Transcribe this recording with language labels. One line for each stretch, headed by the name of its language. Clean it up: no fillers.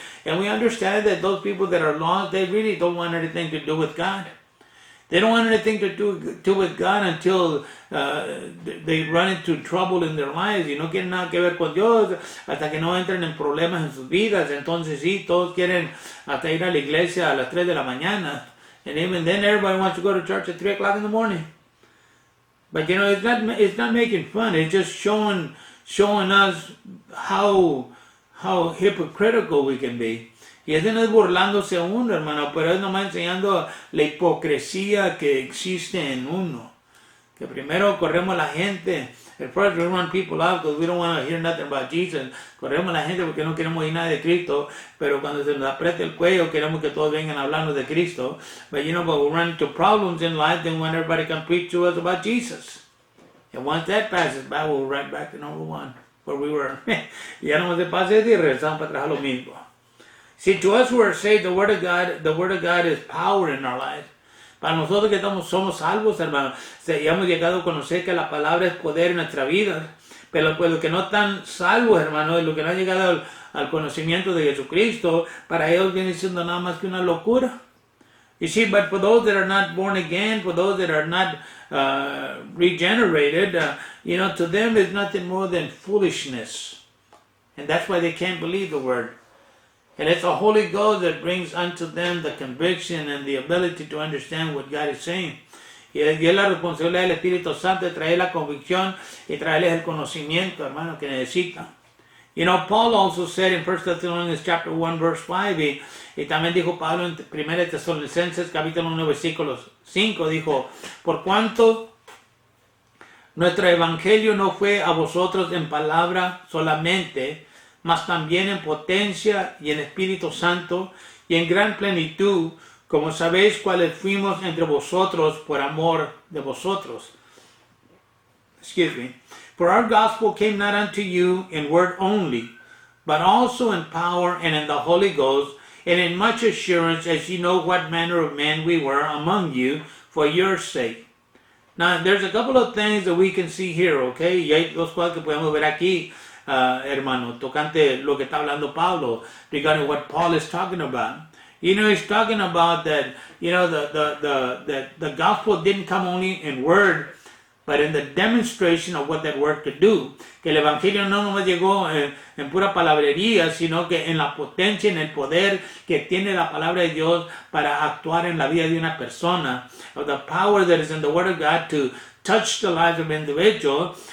English: And we understand that those people that are lost, they really don't want anything to do with God. They don't want anything to do with God until they run into trouble in their lives.
Spanish: Y no quieren nada que ver con Dios hasta que no entren en problemas en sus vidas. Entonces sí, todos quieren hasta ir a la iglesia a las 3 de la mañana.
English: And even then everybody wants to go to church at 3 o'clock in the morning. But it's not making fun. It's just showing us how hypocritical we can be.
Spanish: Y eso no es burlándose a uno, hermano, pero es nomás enseñando la hipocresía que existe en uno. Que primero corremos a la gente.
English: At first we run people out because we don't want to hear nothing about Jesus.
Spanish: Corremos a la gente porque no queremos oír nada de Cristo. Pero cuando se nos aprieta el cuello, queremos que todos vengan a hablarnos de Cristo.
English: But but we run into problems in life, then when everybody can preach to us about Jesus. And once that passes by, we'll right back to number one, where we were.
Spanish: Ya no se pase y regresamos para atrás a lo mismo.
English: See, to us who are saved, the Word of God is power in our lives.
Spanish: Para nosotros que somos salvos, hermanos, ya hemos llegado a conocer que la palabra es poder en nuestra vida. Pero pues los que no están salvos, hermanos, los que no han llegado al conocimiento de Jesucristo, para ellos viene siendo nada más que una locura.
English: You see, but for those that are not born again, for those that are not regenerated, to them it's nothing more than foolishness. And that's why they can't believe the Word. And it's the Holy Ghost that brings unto them the conviction and the ability to understand what God is saying.
Spanish: Y es la responsabilidad del Espíritu Santo de traer la convicción y traerles el conocimiento, hermano, que necesitan.
English: Paul also said in 1 Thessalonians chapter 1 verse 5,
Spanish: y también dijo Pablo en 1 Tesalonicenses capítulo 1 versículo 5, dijo, por cuanto nuestro evangelio no fue a vosotros en palabra solamente, mas también en potencia y en Espíritu Santo y en gran plenitud, como sabéis cuáles fuimos entre vosotros por amor de vosotros.
English: Excuse me. For our gospel came not unto you in word only, but also in power and in the Holy Ghost, and in much assurance, as you know what manner of men we were among you for your sake. Now, there's a couple of things that we can see here, okay?
Spanish: Y hay dos cosas que podemos ver aquí. Hermano, tocante lo que está hablando Pablo
English: regarding what Paul is talking about. He's talking about that, the gospel didn't come only in word, but in the demonstration of what that word could do.
Spanish: Que el evangelio no nomás llegó en pura palabrería, sino que en la potencia, en el poder que tiene la palabra de Dios para actuar en la vida de una persona.
English: Of the power that is in the word of God to touch the lives of individuals.